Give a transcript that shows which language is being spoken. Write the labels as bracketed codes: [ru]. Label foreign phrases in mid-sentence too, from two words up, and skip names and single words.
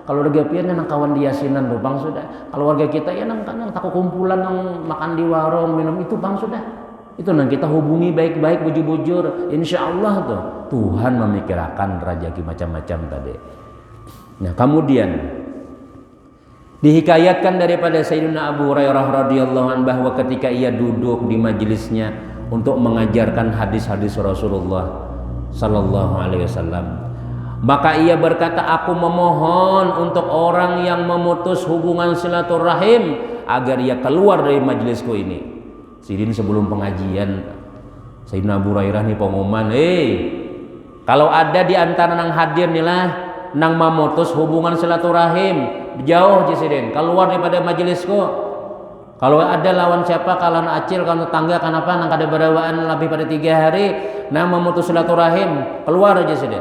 [bjn] Keluarga piannya nang kawan di yasinan tupang sudah. Keluarga kita ya nang taku kumpulan nang makan di warung minum itu bang sudah. Itu nang kita hubungi baik-baik bujur-bujur. [ar] Insya Allah [bjn] tuh Tuhan memikirkan rajaki macam-macam tadi. [id] Nah kemudian dihikayatkan daripada Sayyidina Abu Hurairah [ar] radhiyallahu anhu [id] bahwa ketika ia duduk di majelisnya untuk mengajarkan hadis-hadis Rasulullah [ar] sallallahu alaihi wasallam, [id] maka ia berkata, aku memohon untuk orang yang memutus hubungan silaturahim agar ia keluar dari majelisku ini. [bjn] Sidin sebelum pengajian Sayyidina Abu Hurairah nih pengumuman, kalau ada di antara nang hadir nih lah nang memutus hubungan silaturahim, jauh Sidin, keluar daripada majelisku. Kalau ada lawan siapa, kalan acil, kalan tetangga, kenapa nang kada berawaan lebih pada 3 hari nang memutus silaturahim, keluar aja Sidin.